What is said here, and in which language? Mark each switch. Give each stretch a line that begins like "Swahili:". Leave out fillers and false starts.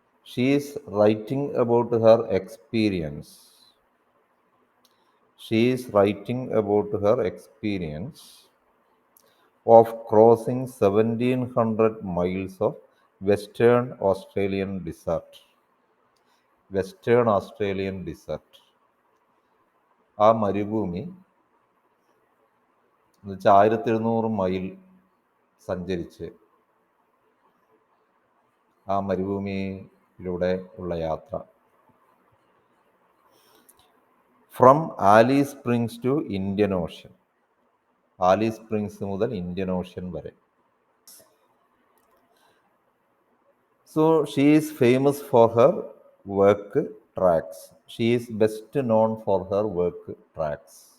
English: She is writing about her experience. She is writing about her experience of crossing 1700 miles of Western Australian desert. Western Australian desert.
Malayalam: ആ മരുഭൂമി എന്ന് വെച്ചാൽ 1700 mile സഞ്ചരിച്ച് ആ മരുഭൂമിയിലൂടെ ഉള്ള യാത്ര.
English: From Alice Springs to Indian Ocean.
Malayalam: Alice springs മുതൽ ഇന്ത്യൻ ഓഷ്യൻ വരെ.
English: So she is famous for her work tracks. She is best known for her work tracks.